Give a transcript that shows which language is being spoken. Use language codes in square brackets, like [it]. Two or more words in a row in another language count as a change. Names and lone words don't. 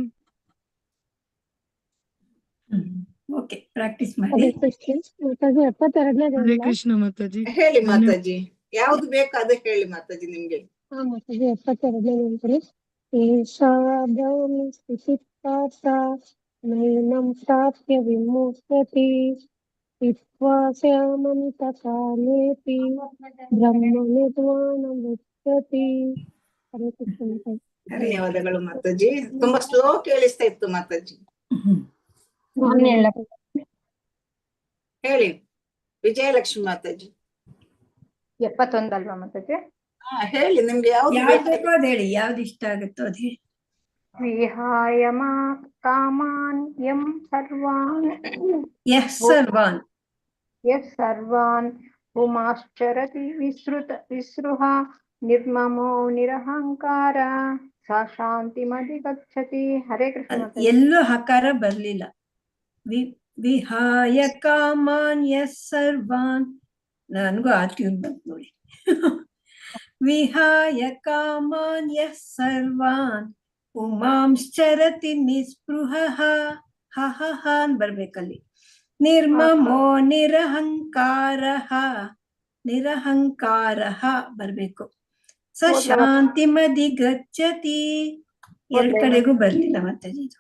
[kn] ಓಕೆ, ಪ್ರಾಕ್ಟೀಸ್ ಮಾಡಿ. ಹರೇ ಕೃಷ್ಣ ಮಾತಾಜಿ. ಹೇಳಿ ಮಾತಾಜಿ, ಯಾವ್ದು ಬೇಕು ಅದು ಹೇಳಿ ಮಾತಾಜಿ ನಿಮ್ಗೆ. ಮಾತಾಜಿ 72ನೇ ನೆನಪು. [sa] ಏಷಾ ಬ್ರಹ್ಮಿ ಸ್ಥಿತಿ ಪಾರ್ಥ ನೈನಂ ಪ್ರಾಪ್ಯ ವಿಮುಹ್ಯತಿ ಸ್ಥಿತ್ವಾ ಸ್ಯಾಮಂತಕಾಲೇಪಿ ಬ್ರಹ್ಮ ನಿರ್ವಾಣ ಮೃಚ್ಯತಿ. [kn] ಹರೇ ಕೃಷ್ಣ ಮಾತಾಜಿ. ಧನ್ಯವಾದಗಳು ಮಾತಾಜಿ. ತುಂಬಾ ಸ್ಲೋ ಕೇಳಿಸ್ತಾ ಇತ್ತು ಮಾತಾಜಿ. ಹೇಳಿ ವಿಜಯಲಕ್ಷ್ಮಿ ಮಾತಾಜಿ. 71 ಅಲ್ವಾ ಮಾತಾಜಿ? ಹೇಳಿ, ನಿಮ್ಗೆ ಯಾವ್ದು ಬೇಕೋ ಅದ್ ಹೇಳಿ, ಯಾವ್ದು ಇಷ್ಟ ಆಗುತ್ತೋ ಅದ್ ಹೇಳಿ. [sa] ವಿಹಾಯ ಕಾಮಾನ್ ಯಂ ಸರ್ವಾನ್ ಸರ್ವಾನ್ ಪುಮಾಶ್ಚರತಿ ವಿಸೃಹ ನಿರ್ಮಮೋ ನಿರಹಂಕಾರ ಸ ಶಾಂತಿಮಧಿಗಚ್ಚತಿ. [kn] ಹರೇ ಕೃಷ್ಣ. ಎಲ್ಲೂ ಹಕಾರ ಬರ್ಲಿಲ್ಲ. [sa] ವಿಹಾಯ ಕಾಮಾನ್ ಸರ್ವಾನ್. [kn] ನನ್ಗೂ ಆ ಟ್ಯೂನ್ ಬಂತು ನೋಡಿ. [sa] ವಿಹಾಯ ಕಾಮಾನ್ ಸರ್ವಾನ್ ಪುಮಾಂಶ್ಚರತಿ ನಿಸ್ಪೃಹ [kn] ಅನ್ ಬರ್ಬೇಕಲ್ಲಿ. [sa] ನಿರ್ಮಮೋ ನಿರಹಂಕಾರ ಬರ್ಬೇಕು. ಸ ಶಾಂತಿಮಧಿ ಗಚ್ಚತಿ. [kn] 2 ಕಡೆಗೂ ಬರ್ಲಿಲ್ಲ ಮಾತಾಜಿ ಇದು.